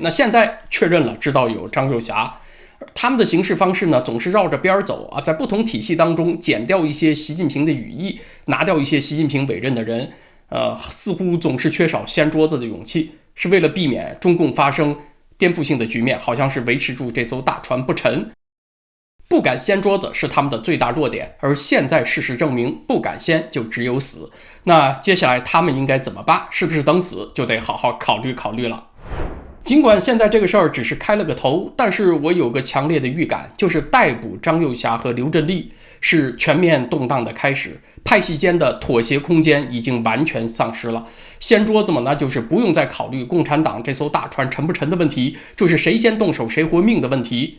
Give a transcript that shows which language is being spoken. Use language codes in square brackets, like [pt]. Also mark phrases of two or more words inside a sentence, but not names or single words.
[zh] 那現在確認了，知道有張幼霞，他們的行事方式呢，總是繞着邊走在不同體系當中剪掉一些習近平的羽翼，拿掉一些習近平委任的人，似乎總是缺少掀桌子的勇氣，是為了避免中共發生顛覆性的局面，好像是維持住這艘大船不沉。不敢掀桌子是他們的最大弱點，而現在事實證明，不敢掀就只有死。那接下來他們應該怎麼辦？是不是等死就得好好考慮考慮了？儘管現在這個事兒只是開了個頭，但是我有個強烈的預感，就是逮捕張幼霞和劉振立是全面動盪的開始，派系間的妥協空間已經完全喪失了。掀桌子嘛，那就是不用再考慮共產黨這艘大船沉不沉的問題，就是誰先動手誰活命的問題。